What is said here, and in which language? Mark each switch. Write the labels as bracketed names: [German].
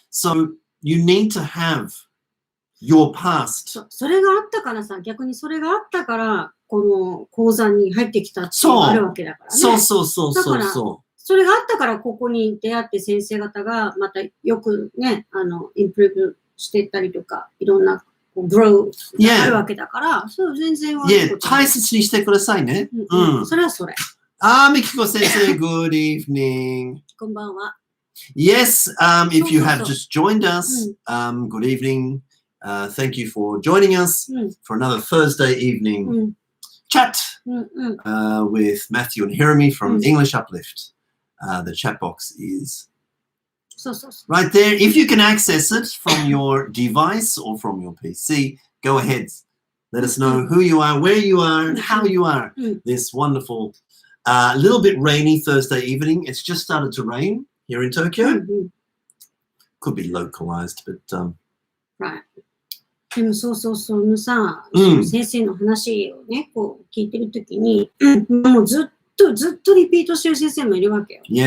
[English] So you need to have your past. [Japanese] それがあったからさ、逆にそれがあったから、この講座に入ってきたっていうのがあるわけだからね。そう。だから、それがあったからここに出会って先生方がまたよくね、インプルーブしていったりとか、いろんなグローがあるわけだから、そう全然悪いことない。大切にしてくださいね。それはそれ。 [English] みきこ先生、good evening. [Japanese] こんばんは。 [English] Yes, if you have just joined us, good evening. Thank you for joining us for another Thursday evening chat with Matthew and Jeremy from English Uplift. The chat box is right there. If you can access it from your device or from your PC, go ahead. Let us know who you are, where you are, and how you are this wonderful, little bit rainy Thursday evening. It's just started to rain here in Tokyo. Could be localized, but... Right. [Japanese] でもそうさ、先生の話をね、こう聞いてるときに、もうずっとリピートしてる先生もいるわけよ。